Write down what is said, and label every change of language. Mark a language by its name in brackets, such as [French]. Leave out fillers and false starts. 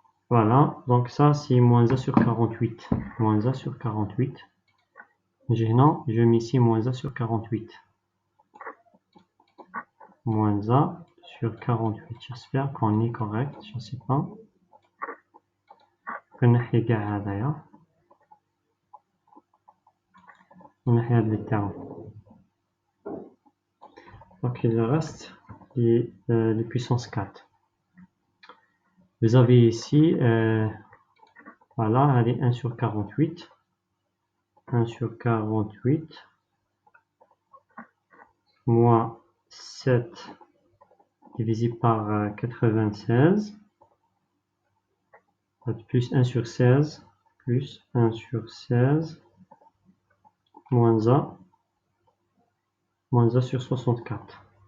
[French] Voilà, donc ça c'est moins 1 sur 48. Moins 1 sur 48. Non, je mets ici moins 1 sur 48. Moins 1 sur 48. J'espère qu'on est correct, je ne sais pas. [Arabic] كنحي كاع هذايا ونحي هاد [French] les termes. Donc il reste les puissances 4. Vous avez ici, voilà, elle est 1 sur 48. 1 sur 48 moins 7 divisé par 96 plus 1 sur 16 plus 1 sur 16 moins 1 sur 64.